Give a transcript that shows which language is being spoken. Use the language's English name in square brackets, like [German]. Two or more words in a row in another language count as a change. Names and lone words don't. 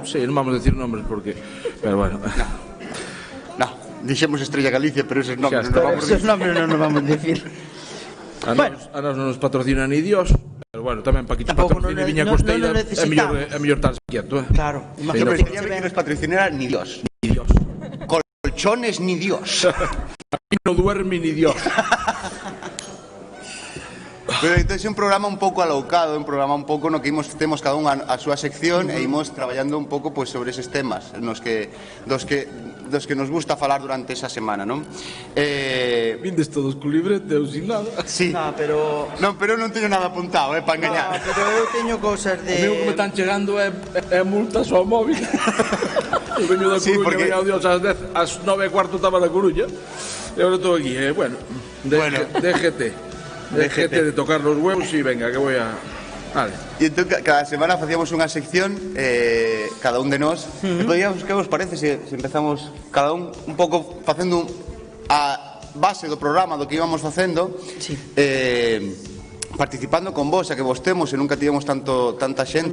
[Spanish] Sí, non vamos a decir nombres porque... Pero bueno... no, dixemos Estrella Galicia, pero esos nombres [Galician] Xa non está. vamos a [Spanish] Esos nombres non nos vamos a decir. [Galician] A nos non nos patrocina ni Dios. [Spanish] Pero bueno, [Galician] tamén para que te Tampouco patrocine non- Viña non- Costeira non necesitamos. é mellor estar quieto, Claro, [Spanish] Yo imagínate pensaría que nos patrocinara ni Dios. [Galician] Ni Dios. Colchones ni Dios. Aquí non duerme ni Dios. Pero entonces é un programa un pouco alocado, un programa un pouco no que temos cada unha a súa sección e imos traballando un pouco pois sobre eses temas dos que nos gusta falar durante esa semana, non? Vindes todos co librete ou sin nada. Sí. [Spanish] No, pero... [Galician] Non, pero non teño nada apuntado, para [Spanish] No, engañar. [Galician] pero eu teño cousas O meu que me de... están chegando é multas ao móvil. Eu veño da Sí, Coruña, porque- veño ao Dios ás 9:15 estaba na Coruña. E agora estou aquí, bueno, [Spanish] DGT de tocar los huevos y venga, que voy a... [Galician] Vale. E entón cada semana facíamos unha sección, cada un de nós. E podíamos, que vos parece se empezamos cada un pouco facendo a base do programa do que íbamos facendo, Sí. participando con vos, a que vos temos e nunca tivemos tanta xente